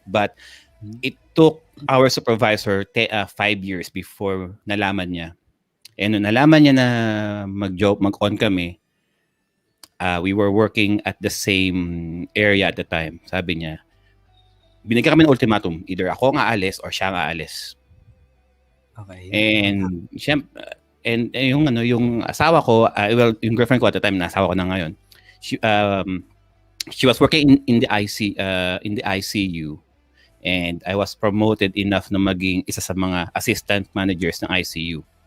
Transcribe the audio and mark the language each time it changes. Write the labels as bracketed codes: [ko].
[en] But it took our supervisor 5 years before [tl] nalaman niya. [en] And [tl] nung nalaman niya na mag-on kami, [en] we were working at the same area at the time. [tl] Sabi niya, binigyan kami ng ultimatum. Either ako ang aalis or siya ang aalis. [en] Okay. And [tl] And yung yung asawa ko, well, yung girlfriend ko at the time, na asawa ko na ngayon, [en] she was working in the in the ICU, and I was promoted enough [tl] na maging isa sa mga assistant managers ng ICU.